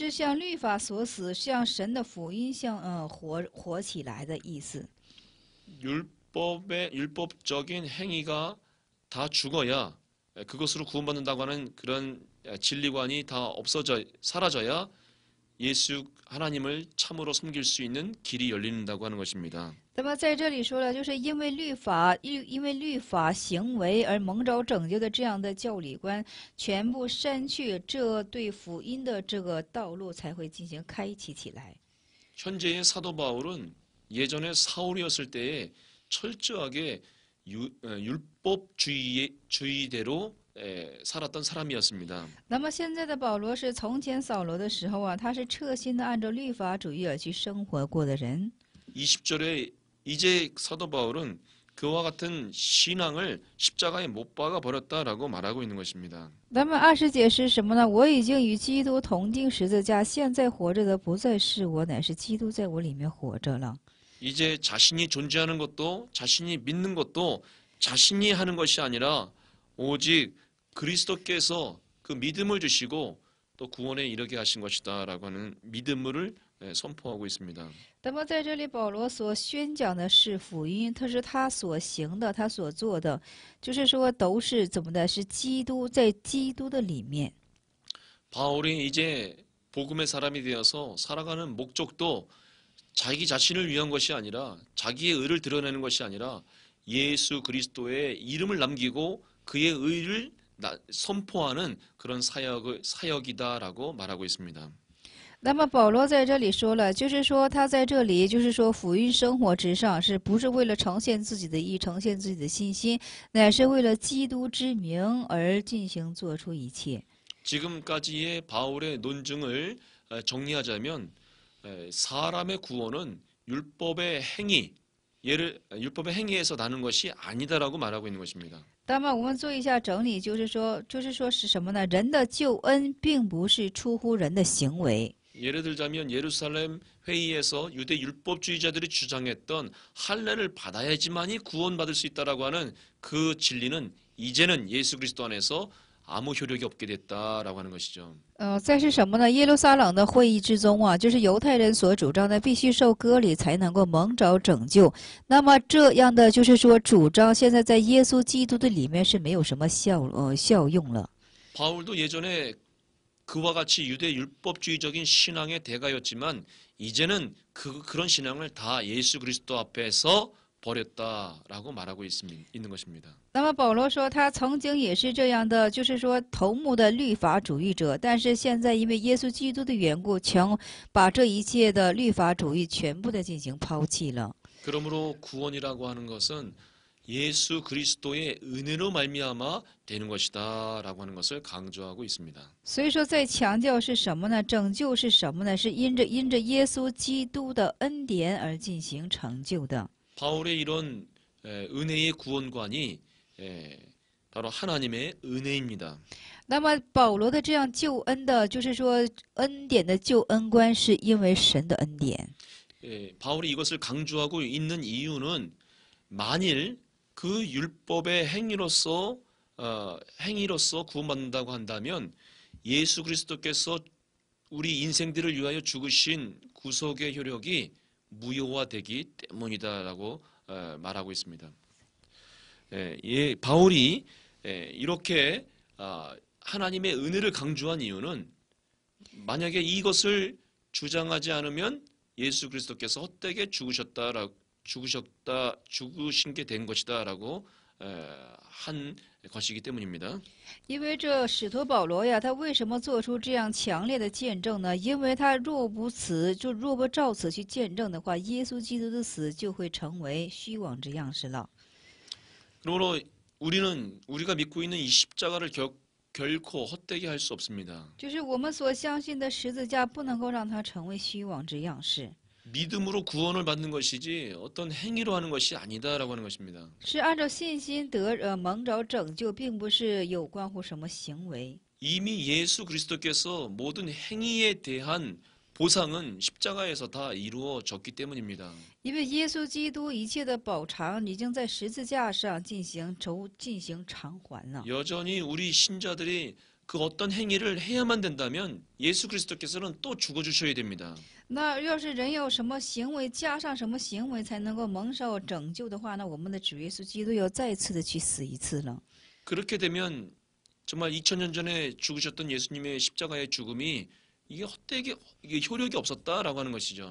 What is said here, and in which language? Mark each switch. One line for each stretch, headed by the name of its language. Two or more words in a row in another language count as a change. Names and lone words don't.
Chinese: 是向律法所死，向神的福音活起来的意思。
Korean: 율법적인 행위가 다 죽어야 그것으로 구원받는다고 하는 그런 진리관이 다 사라져야 하나님을 참으로 섬길 수 있는 길이 열린다고 하는 것입니다.
Chinese: 那么在这里说了，就是因为律法行为而蒙召拯救的这样的教理观，全部删去，这对福音的这个道路才会进行开启起来。
Korean: 현재의 사도 바울은 예전에 사울이었을 때에 철저하게 율법주의대로 살았던 사람이었습니다.
Chinese: 那么现在的保罗是从前扫罗的时候啊，他是彻心的按照律法主义而去生活过的人。
Korean: 20절에 이제 사도 바울은 그와 같은 신앙을 십자가에 못 박아 버렸다라고 말하고 있는 것입니다.
Chinese: 那么20节是什么呢？我已经与基督同钉十字架，现在活着的不再是我，乃是基督在我里面活着了。
Korean: 이제 자신이 존재하는 것도 자신이 믿는 것도 자신이 하는 것이 아니라 오직 그리스도께서 그 믿음을 주시고 또 구원에 이르게 하신 것이다라고 하는 믿음을 선포하고 있습니다.
Chinese: 那么在这里，保罗所宣讲的是福音，他是他所行的，他所做的，就是说都是怎么的？是基督在基督的里面。
Korean: 바울이 이제 복음의 사람이 되어서 살아가는 목적도 자기 자신을 위한 것이 아니라 자기의 의를 드러내는 것이 아니라 예수 그리스도의 이름을 남기고 그의 의를 선포하는 그런 사역이다라고 말하고 있습니다.
Chinese: 那么保罗在这里说了，就是说他在这里，就是说福音生活之上，是不是为了呈现自己的义，呈现自己的信心，乃是为了基督之名而进行做出一切。
Korean: 지금까지의 바울의 논증을 정리하자면 사람의 구원은 율법의 행위에서 나는 것이 아니다라고 말하고 있는 것입니다.
Chinese: 那么我们做一下整理，就是说是什么呢？人的救恩并不是出乎人的行为。
Korean: 예를 들자면 예루살렘 회의에서 유대 율법주의자들이 주장했던 할례를 받아야지만이 구원받을 수 있다라고 하는 그 진리는 이제는 예수 그리스도 안에서 아무 효력이 없게 됐다라고 하는 것이죠.
Chinese: 再是什么呢？耶路撒冷的会议之中啊，就是犹太人所主张的，必须受割礼才能够蒙召拯救。那么这样的就是说主张，现在在耶稣基督的里面是没有什么效用了。
Korean: 바울도 예전에 그와 같이 유대 율법주의적인 신앙의 대가였지만 이제는 그런 신앙을 다 예수 그리스도 앞에서 버렸다라고 말하고 있는 것입니다.
Chinese: 那么保罗说，他曾经也是这样的，就是说头目的律法主义者，但是现在因为耶稣基督的缘故，曾把这一切的律法主义全部的进行抛弃了。
Korean: 그러므로 구원이라고 하는 것은 예수 그리스도의 은혜로 말미암아 되는 것이다라고 하는 것을 강조하고 있습니다.
Chinese: 所以说，在强调是什么呢？拯救是什么呢？是因着耶稣基督的恩典而进行成就的。
Korean: 바울의 이런 은혜의 구원관이 바로 하나님의 은혜입니다.
Chinese: 那么保罗的这样救恩的，就是说恩典的救恩观，是因为神的恩典。
Korean: 바울이 이것을 강조하고 있는 이유는 만일 그 율법의 행위로서 구원받는다고 한다면 예수 그리스도께서 우리 인생들을 위하여 죽으신 구속의 효력이 무효화되기 때문이다라고 말하고 있습니다. 바울이 이렇게 하나님의 은혜를 강조한 이유는 만약에 이것을 주장하지 않으면 예수 그리스도께서 헛되게 죽으신 게 된 것이다라고 한 것이기 때문입니다.
Chinese: 因为这使徒保罗呀，他为什么做出这样强烈的见证呢？因为他若不照此去见证的话，耶稣基督的死就会成为虚妄之样式了。
Korean: 그러므로 우리가 믿고 있는 이 십자가를 결코 헛되게 할 수 없습니다.
Chinese: 就是我们所相信的十字架，不能够让它成为虚妄之样式。
Korean: 믿음으로 구원을 받는 것이지 어떤 행위로 하는 것이 아니다라고 하는 것입니다.
Chinese: 是按照信心蒙着拯救，并不是有关乎什么行为。
Korean: 이미 예수 그리스도께서 모든 행위에 대한 보상은 십자가에서 다 이루어졌기 때문입니다.
Chinese: 因为耶稣基督一切的补偿已经在十字架上进行偿还了。
Korean: 여전히 우리 신자들이 그 어떤 행위를 해야만 된다면 예수 그리스도께서는 또 죽어주셔야 됩니다.
Chinese: 那要是人有什么行为，加上什么行为才能够蒙受拯救的话，那我们的主耶稣基督要再次的去死一次了。
Korean: 그렇게 되면 정말 2000년 전에 죽으셨던 예수님의 십자가의 죽음이 이게 효력이 없었다라고 하는 것이죠.